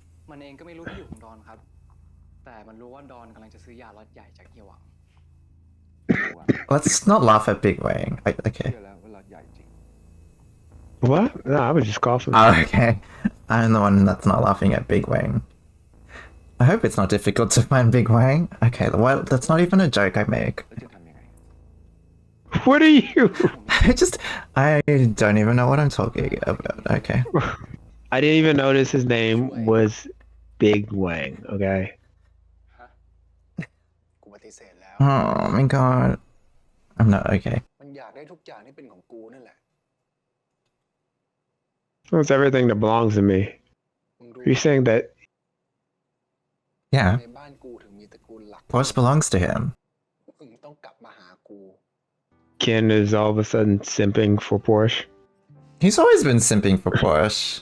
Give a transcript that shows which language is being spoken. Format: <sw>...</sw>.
<th>มันเองก็ไม่รู้ที่อยู่ของดอนครับ แต่มันรู้ว่าดอนกำลังจะซื้อยาล็อตใหญ่จากเฮียหวัง</th> <en>Let's not laugh at Big Wang. Okay.</en> <th>เชื่อแล้วว่าเราใหญ่จริง</th> <en>What? No, I was just coughing. Oh, okay. I'm the one that's not laughing at Big Wang. I hope it's not difficult to find Big Wang. Okay, well, that's not even a joke I make.</en> <th>แล้วจะทำยังไง</th> <en>What are you? I don't even know what I'm talking about. Okay. I didn't even notice his name was Big Wang, okay?</en> <th>กูปฏิเสธแล้ว</th> <en>Oh my god. I'm not okay.</en> <th>มันอยากได้ทุกอย่างที่เป็นของกูนั่นแหละ</th> <en>It's everything that belongs to me.</en> <th>มึงรู้</th> <en>You're saying that Yeah,</en> <th>ในบ้านกูถึงมีตระกูลหลัก</th> <en>Porsche belongs to him.</en> <th>มึงต้องกลับมาหากู</th> <en>Ken is all of a sudden simping for Porsche? He's always been simping for Porsche.</en>